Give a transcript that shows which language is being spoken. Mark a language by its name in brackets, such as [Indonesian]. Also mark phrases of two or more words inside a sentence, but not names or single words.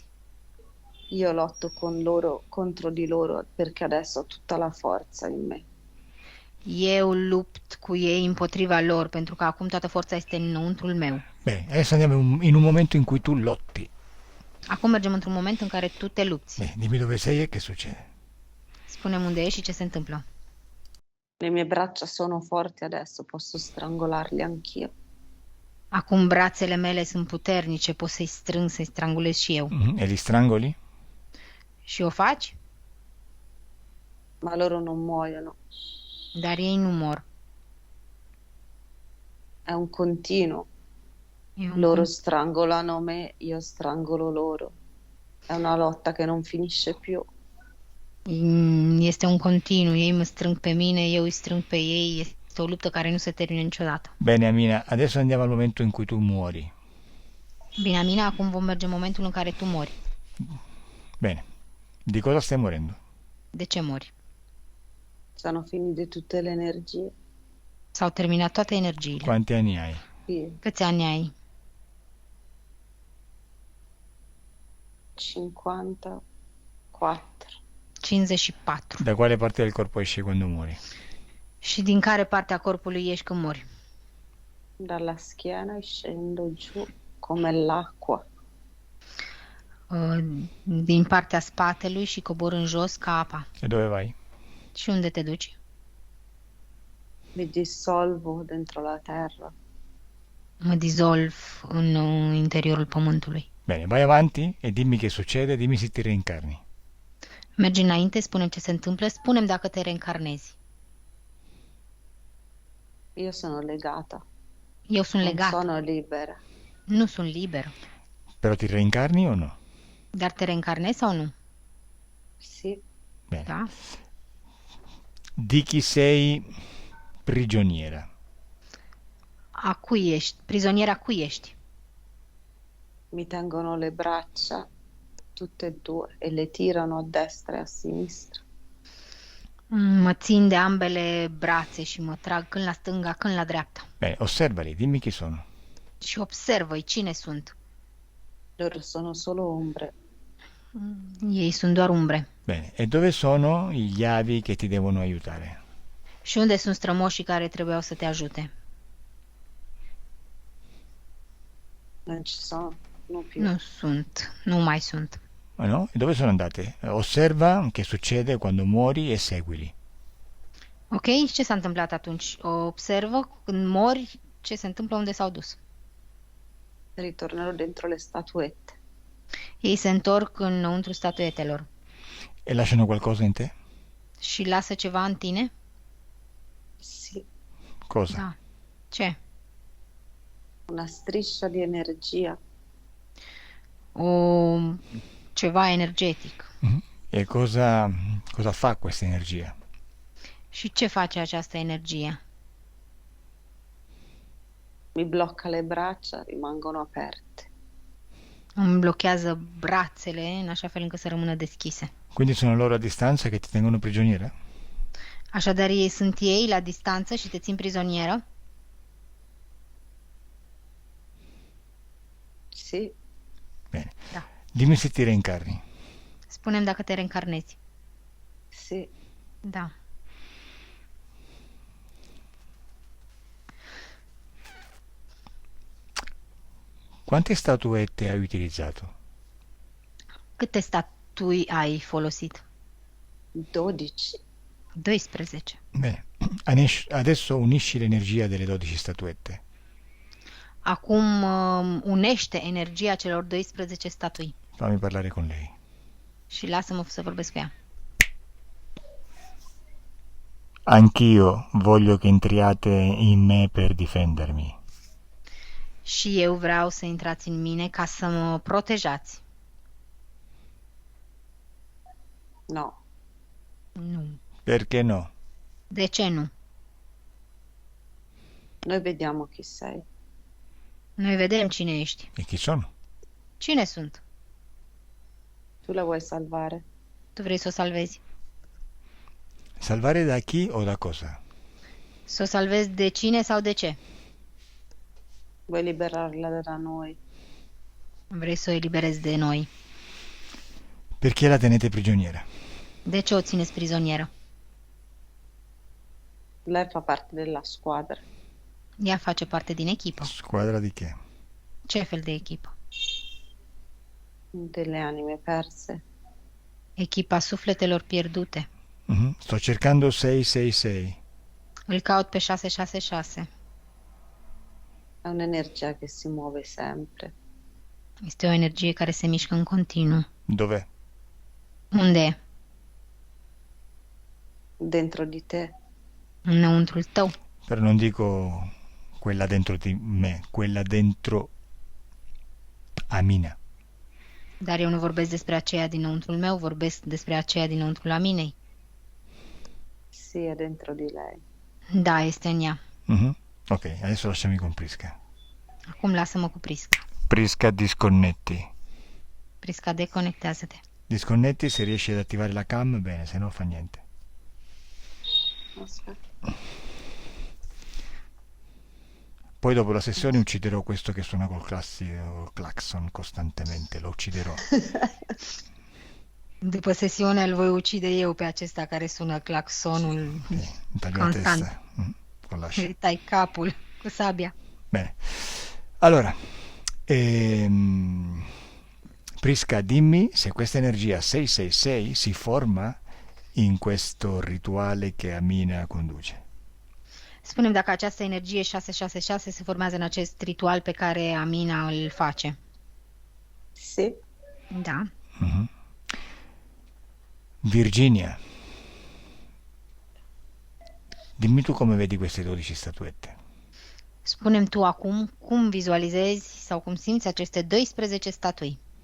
[Italian] Io lotto con loro, contro di loro, perché adesso ho tutta la forza in me. [Romanian] Eu lupt cu ei împotriva lor, pentru că acum toată forța este înăuntrul meu. [Italian] Bene, adesso andiamo in un momento in cui tu lotti. [Romanian] Acum mergem într-un moment în care tu te lupți. [Italian] Bene, dimmi dove sei e che succede. [Romanian] Spune-mi unde ești și ce se întâmplă. [Italian] Le mie braccia sono forti adesso, posso strangolarli anch'io. [Romanian] Acum brațele mele sunt puternice, pot să-i strâng, să-i strangulez și eu. [Italian] Mhm, e li strangoli? [Romanian] Și o faci? [Italian] Ma loro non muoiono. [Romanian] Dar ei nu mor. [Italian] È un continuo. [Romanian] E un [Italian] Loro strangolano me, io strangolo loro. È una lotta che non finisce più. [Romanian] Este un continuu. Ei mă strâng pe mine, eu îi strâng pe ei. Este o luptă care nu se termină niciodată. [Italian] Bene, Amina, adesso andiamo al momento in cui tu muori. [Romanian] Bine, Amina, acum vom merge în momentul în care tu mori. [Italian] Bene, di cosa stai morendo? [Romanian] De ce mori? [Italian] Sono finite tutte le energie. [Romanian] S-au terminat toate energiile. [Italian] Quanti anni hai? Sì, [Romanian] Câți ani ai? [Italian] 54. [Romanian] 54. [Italian] Da quale parte del corpo esci quando muori? [Romanian] Și din care parte a corpului ieși când mori? [Italian] Dalla schiena e scendo giù come l'acqua. [Romanian] Din partea spatelui și cobor în jos ca apa. [Italian] E dove vai? [Romanian] Și unde te duci? [Italian] Mi dissolvo dentro la terra. [Romanian] Mă dizolv în interiorul pământului. [Italian] Bene, vai avanti e dimmi che succede, dimmi se ti reincarni. [Romanian] Mergi înainte, spune-mi ce se întâmplă, spune-mi dacă te reîncarnezi. [Italian] Io sono legata, [Romanian] Eu sunt [Italian] non [Romanian] legată, [Italian] sono libera. [Romanian] nu sunt liberă. [Italian] Però ti reincarni o no? [Romanian] Dar te reîncarnezi sau nu? [Italian] Sì, Bene. [Romanian] Da? [Italian] Di chi sei prigioniera? [Romanian] A cui ești? Prizoniera cui ești? [Italian] mi tengono le braccia tutte e due e le tirano a destra e a sinistra. [Romanian] Mă țin de ambele brațe și mă trag când la stânga, când la dreapta. [Italian] Bene, osservali, dimmi chi sono. [Romanian] Și observă-i cine sunt. [Italian] Loro sono solo ombre. [Romanian] Ei sunt doar umbre. [Italian] Bene, e dove sono gli avi che ti devono aiutare? [Romanian] Și unde sunt strămoșii care trebuiau să te ajute? [Italian] Non ci sono, non più. [Romanian] Nu sunt, nu mai sunt. [Italian] Ah, no? E dove sono andate? Osserva che succede quando muori e seguili. Ok? [Romanian] Și ce s-a întâmplat atunci? Observă când mori ce se întâmplă, unde s-au dus. [Italian] Ritornerò dentro le statuette. [Romanian] Ei se întorc înăuntru statuetelor. [Italian] E lasciano qualcosa in te? [Romanian] Și lasă ceva în tine? [Italian] Sì, Cosa? [Romanian] Da. Ce? [Italian] una striscia di energia. [Romanian] O ceva energetic. Mhm. [Italian] E cosa fa questa energia? [Romanian] Și ce face această energie? [Italian] Mi blocca le braccia, rimangono aperte. [Romanian] Îmi blochează brațele în așa fel încât să rămână deschise. [Italian] Quindi sono loro a distanza che ti tengono prigioniera? [Romanian] Așadar, ei sunt ei la distanță și te țin prizonieră? [Italian] Sì, Bene. [Romanian] Da. [Italian] Dimmi se ti reincarni. [Romanian] Spune-mi dacă te reîncarnezi. [Italian] sì, [Romanian] Da. [Italian] Quante statuette hai utilizzato? [Romanian] Câte statui ai folosit? [Italian] 12. [Romanian] 12. [Italian] Bene. Adesso unisci l'energia delle 12 statuette. [Romanian] Acum unește energia celor 12 statui [Italian] Fammi parlare con lei. [Romanian] și lasă-mă să vorbesc cu ea. [Italian] Anch'io voglio che entriate in me per difendermi. [Romanian] Și eu vreau să intrați în mine ca să mă protejați. [Italian] No, [Romanian] Nu. [Italian] Perché no? [Romanian] De ce nu? [Italian] noi vediamo chi sei. [Romanian] Noi vedem cine ești. [Italian] E chi sono? [Romanian] Cine sunt? [Italian] Tu la vuoi salvare? [Romanian] Tu vrei să o salvezi? [Italian] Salvare da chi o da cosa? [Romanian] Să o salvezi de cine sau de ce? [Italian] Vuoi liberarla da noi? [Romanian] Vrei să o eliberezi de noi. [Italian] Perché la tenete prigioniera? [Romanian] De ce o țineți prizonieră? [Italian] Lei fa parte della squadra. [Romanian] Ea face parte din echipă. [Italian] Squadra di che? [Romanian] Ce fel de echipă? [Italian] Delle anime perse. [Romanian] Echipa sufletelor pierdute. [Italian] Mhm. Sto cercando 666. [Romanian] Îl caut pe 666. [Italian] È un'energia che si muove sempre. [Romanian] Este o energie care se mișcă în continuu. [Italian] Dov'è? [Romanian] Unde e? [Italian] Dentro di te. [Romanian] Înăuntrul tău. [Italian] Però non dico quella dentro di me, quella dentro Amina. [Romanian] Dar eu nu vorbesc despre aceea dinăuntrul meu, vorbesc despre aceea dinăuntrul Aminei. [Italian] Sì, è dentro di lei. [Romanian] Da, este în ea. Mhm. [Italian] Ok, adesso lasciami con Prisca. [Romanian] Acum lasă-mă cu Prisca. [Italian] Prisca, disconnetti. [Romanian] Prisca, deconectează-te. [Italian] Disconnetti, se riesci ad attivare la cam, bene, se no fa niente. Aspetta. Poi dopo la sessione ucciderò questo che suona col classico clacson costantemente, lo ucciderò. [Romanian] După sesiune îl voi ucide eu pe acesta care sună claxonul [Italian] Îmi taglio la [Romanian] constant. [Italian] testa con l'ascia. [Romanian] Îi tai capul cu sabia. [Italian] Bene. Allora, Prisca, dimmi se questa energia 666 si forma in questo rituale che Amina conduce. [Romanian] Spune-mi dacă această energie 666 se formează în acest ritual pe care Amina îl face. [Italian] Sì, [Romanian] Da. Mhm. [Italian] Virginia, dimmi tu come vedi queste 12 statuette. [Romanian] Spune-mi tu acum cum vizualizezi sau cum simți aceste 12 statui.